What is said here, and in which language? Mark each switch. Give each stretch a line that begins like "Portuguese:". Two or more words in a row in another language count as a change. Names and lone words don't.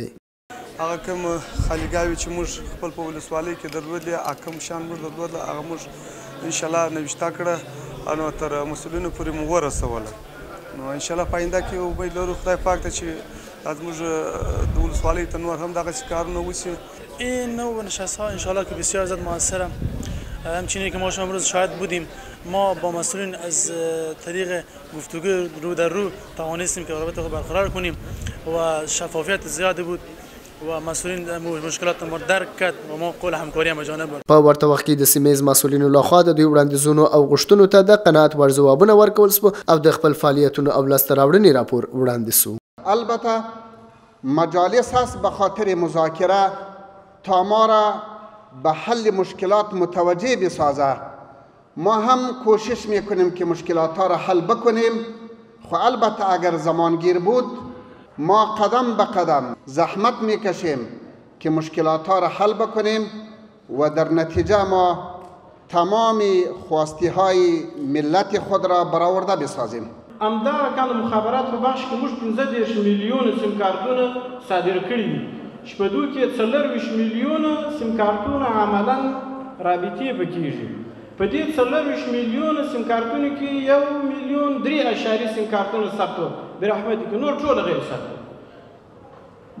Pashto: هغه کوم خالیګاوې چې موږ خپل په ولسوالۍ کې درلودې کوم شیان موږ درلودل هغه موږ انشاءالله نوشته کړه نو تر مسؤلینو پورې مو ورسوله. نو انشاءالله په آینده کې امید لرو خدای پاک ته چې زموږ د ولسوالۍ ته نور هم دغسې کارونه وشي.
Persian: این نوع نشست‌ها انشاءالله که بسیار زیاد موثره. همچنین که ما شما امروز شاهد بودیم ما با مسئولین از طریق گفتگو رو در رو توانستیم که رابطه خود برقرار کنیم و شفافیت زیادی بود و مسئولین مشکلات ما درک کرد و ما قول همکاری هم جانب برد.
Pashto: په ورته وخت کې د سیمه ییز مسؤلینو لخوا د دوی وړاندیزونو او غوښتنو ته د قناعت وړ ځوابونه ورکول شوه او د خپل فعالیتونو او لاسته راوړنې راپور وړاندې شو.
Persian: البته مجالس هست به خاطر مذاکره تا ما را به حل مشکلات متوجه بسازه. ما هم کوشش میکنیم که مشکلات ها را حل بکنیم. خو البته اگر زمانگیر بود ما قدم به قدم زحمت میکشیم که مشکلات ها را حل بکنیم و در نتیجه ما تمام خواستی های ملت خود را برآورده بسازیم.
Pashto: همدارنګه مخابرات په بخش کې موږ 15 میلیونه سیم کارتونه صادر کړي دي چې په دوی کې 24 میلیونه سیم کارتونه عملاً رابطې پکېږي. په دې 24 میلیونه سیم کارتونو کې 1 میلیون 3.3 سیم کارتونه ثبت برحمت کې نور ټول غیر ثبت.